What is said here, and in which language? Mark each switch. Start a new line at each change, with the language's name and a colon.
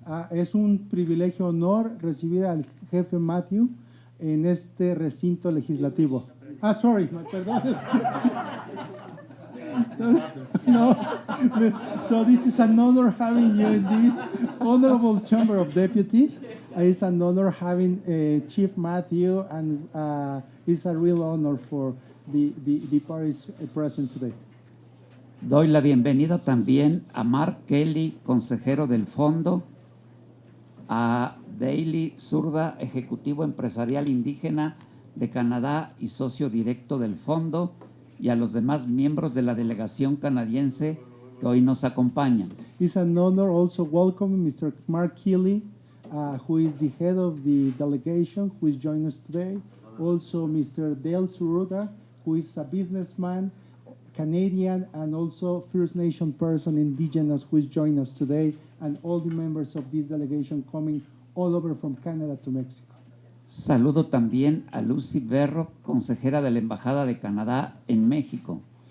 Spanish: Es un privilegio, honor recibir al jefe Matthew en este recinto legislativo. Perdón.
English: No, so this is an honor having you in this honorable Chamber of Deputies. It's an honor having Chief Matthew, and it's a real honor for the parties present today.
Spanish: Doy la bienvenida también a Mark Kelly, consejero del Fondo, a Daily Zurda, ejecutivo empresarial indígena de Canadá y socio directo del Fondo, y a los demás miembros de la delegación canadiense que hoy nos acompañan.
English: It's an honor also welcoming Mr. Mark Keeley, who is the head of the delegation, who is joining us today. Also Mr. Dale Suruga, who is a businessman, Canadian, and also First Nation person, indigenous, who is joining us today, and all the members of this delegation coming all over from Canada to Mexico.
Spanish: Saludo también a Lucy Berro, consejera de la Embajada de Canadá en México.